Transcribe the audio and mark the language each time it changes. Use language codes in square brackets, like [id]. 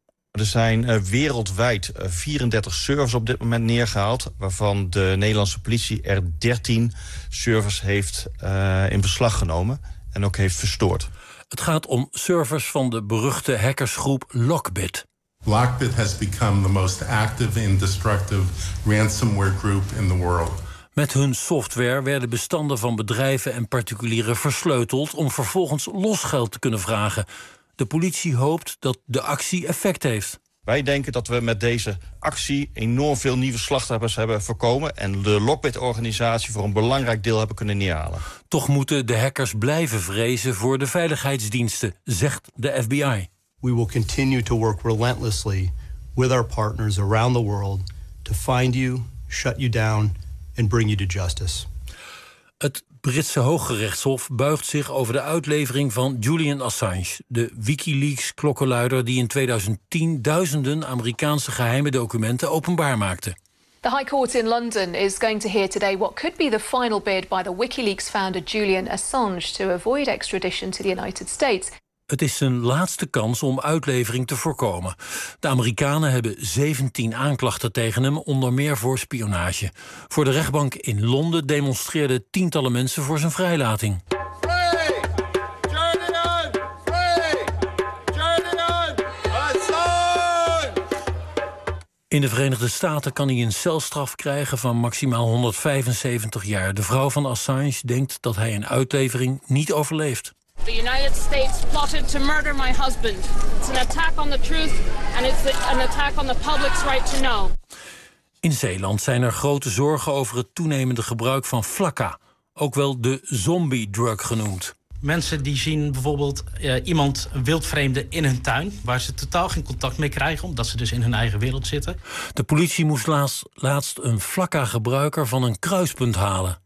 [nl] Er zijn wereldwijd 34 servers op dit moment neergehaald, waarvan de Nederlandse politie er 13 servers heeft in beslag genomen en ook heeft verstoord. Het gaat om servers van de beruchte hackersgroep Lockbit. [en] Lockbit has become the most active and destructive ransomware group in the world. [nl] Met hun software werden bestanden van bedrijven en particulieren versleuteld om vervolgens losgeld te kunnen vragen. De politie hoopt dat de actie effect heeft. Wij denken dat we met deze actie enorm veel nieuwe slachtoffers hebben voorkomen en de Lockbit-organisatie voor een belangrijk deel hebben kunnen neerhalen. Toch moeten de hackers blijven vrezen voor de veiligheidsdiensten, zegt de FBI. [en] We will continue to work relentlessly with our partners around the world to find you, shut you down and bring you to justice. [nl] Het Britse Hooggerechtshof buigt zich over de uitlevering van Julian Assange, de WikiLeaks-klokkenluider die in 2010 duizenden Amerikaanse geheime documenten openbaar maakte. [en] The High Court in London is going to hear today what could be the final bid by the WikiLeaks founder Julian Assange to avoid extradition to the United States. [nl] Het is zijn laatste kans om uitlevering te voorkomen. De Amerikanen hebben 17 aanklachten tegen hem, onder meer voor spionage. Voor de rechtbank in Londen demonstreerden tientallen mensen voor zijn vrijlating. In de Verenigde Staten kan hij een celstraf krijgen van maximaal 175 jaar. De vrouw van Assange denkt dat hij een uitlevering niet overleeft. [en] The United States plotted to murder my husband. It's an attack on the truth and it's an attack on the public's right to know. [nl] In Zeeland zijn er grote zorgen over het toenemende gebruik van flakka, ook wel de zombie drug genoemd. Mensen die zien bijvoorbeeld iemand wildvreemde in hun tuin, waar ze totaal geen contact mee krijgen, omdat ze dus in hun eigen wereld zitten. De politie moest laatst een flakka gebruiker van een kruispunt halen.